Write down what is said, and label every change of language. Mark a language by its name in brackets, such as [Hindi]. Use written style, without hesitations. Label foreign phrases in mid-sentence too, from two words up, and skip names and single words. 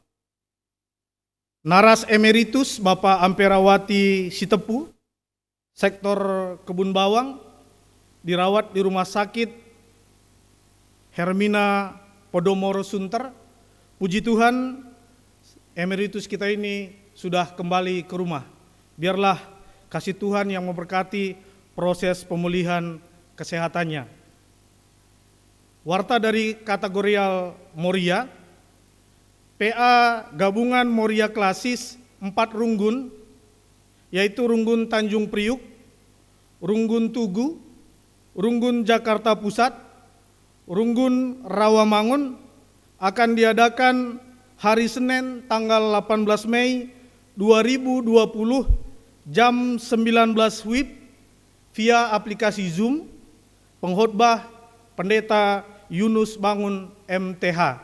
[Indonesian] Naras Emeritus Bapak Amperawati Sitepu, Sektor Kebun Bawang, dirawat di Rumah Sakit Hermina Podomoro Sunter. Puji Tuhan, emeritus kita ini sudah kembali ke rumah. Biarlah kasih Tuhan yang memberkati proses pemulihan kesehatannya. Warta dari kategorial Moria, PA Gabungan Moria Klasis 4 Runggun, yaitu Runggun Tanjung Priuk, Runggun Tugu, Runggun Jakarta Pusat, Runggun Rawamangun, akan diadakan hari Senin tanggal 18 Mei 2020 jam 19 WIB via aplikasi Zoom. Pengkhotbah Pendeta Yunus Bangun MTH.